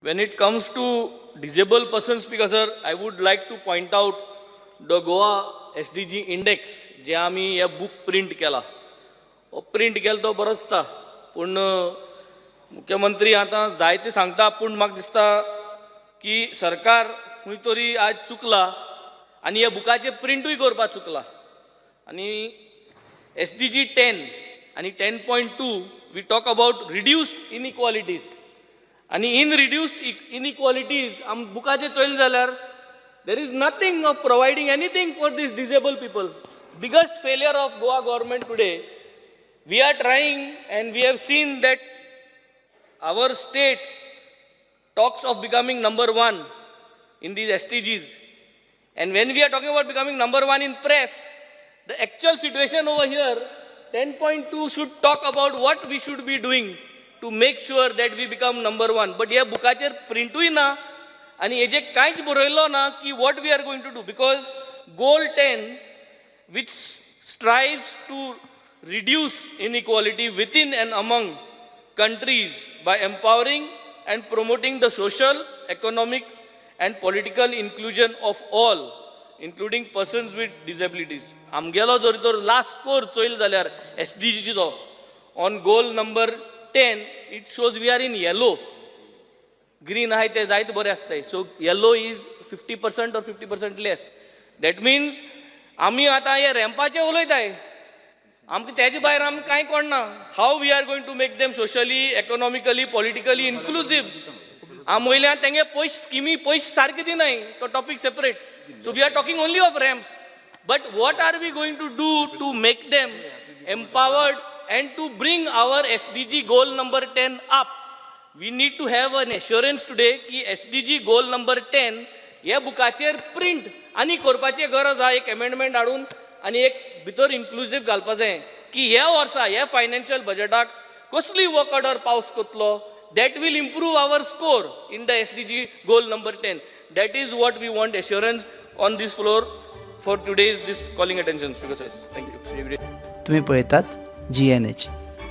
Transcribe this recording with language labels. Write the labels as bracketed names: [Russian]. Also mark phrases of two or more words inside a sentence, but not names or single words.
[English] When it comes to disabled persons, because sir, I would like to point out the Goa SDG index, [Konkani] जे आम्ही या बुक प्रिंट केला. प्रिंट केला तो बरोच आसता, पण मुख्यमंत्री आता जायते सांगता, पण म्हाका दिसता की सरकार खंय तरी आज चुकला आणि या बुकाचे प्रिंटूय करपाक चुकला. [English] आणि SDG 10 आणि 10.2 we talk about reduced inequalities. आणि in reduced inequalities [Konkani] आम बुकाचे चोयल जाल्यार [English] there is nothing of providing anything for these disabled people. Biggest failure of Goa government today. We are trying and we have seen that our state talks of becoming number one in these SDGs. And when we are talking about becoming number one in press, the actual situation over here, 10.2 should talk about what we should be doing to make sure that we become number one. But here [Konkani] बुकाचेर प्रिंटूय ना आणि हेजे कांयच बरयलो ना [English] की what we are going to do, because goal 10 which strives to reduce inequality within and among countries by empowering and promoting the social, economic and political inclusion of all, including persons with disabilities. [Konkani] आमगेलो जर तर लास्ट स्कोर चोयल जाल्यार [English] SDG चो on goal number 10 it shows we are in yellow. [Konkani] Green आहे ते जायत बरे असताय. [English] So yellow is 50% or 50% less. That means [Konkani] आम्ही आता हे रॅम्पाचे उलयताय, आमकां तेजे भायर आमकां कांय कळना [English] how we are going to make them socially, economically, politically inclusive. [Konkani] आम वयल्यान तेंगे पयशे स्किमी पयशे सारके दिनाय, तो टॉपिक सेपरेट. [English] So we are talking only of ramps. But what are we going to do to make them empowered and to bring our SDG goal number 10 up? We need to have an assurance today की SDG goal number 10 [Konkani] या बुकाचेर प्रिंट आणि करपाची गरज आहे. एक अमेंडमेंट हाडून आणि एक भितर इन्क्लुसिव घालपा जाय की ह्या वर्सा ह्या फायनान्शियल बजेटाक कसली [English] work order [Konkani] पावस करतलो. [English] That will improve our score in the SDG goal number 10. That is what we want assurance on this floor for today's this calling attention. Thank you. [Konkani] तुम्ही पळयतात GNH.